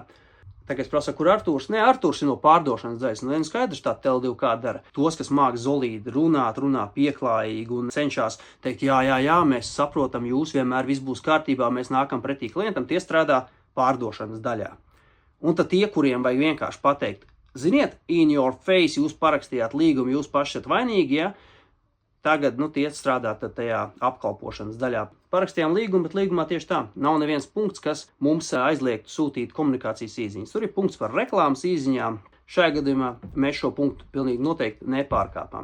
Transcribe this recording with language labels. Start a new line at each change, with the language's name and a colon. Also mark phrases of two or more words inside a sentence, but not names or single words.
Latvian: Tagad es prasu, kur Artūrs? Nē, Artūrs ir no pārdošanas daļas. Nu, skaidrs, tā Tele2 kā dara. Tos, kas māk zolīdi runā pieklājīgi un cenšas teikt, jā, mēs saprotam, jūs vienmēr viss būs kārtībā, mēs nākam pretī klientam, tie strādā pārdošanas daļā. Un tad tie, kuriem vajag vienkārši pateikt, ziniet,
English: in your face,
Latvian: jūs parakstījāt līgumu, jūs paši esat vainīgi, ja? Tagad, tie strādā tajā apkalpošanas daļā. Parakstījām līgumu, bet līgumā tieši tā. Nav neviens punkts, kas mums aizliegtu sūtīt komunikācijas īziņas. Tur ir punkts par reklāmas īziņām. Šajā gadījumā mēs šo punktu pilnīgi noteikti nepārkāpām.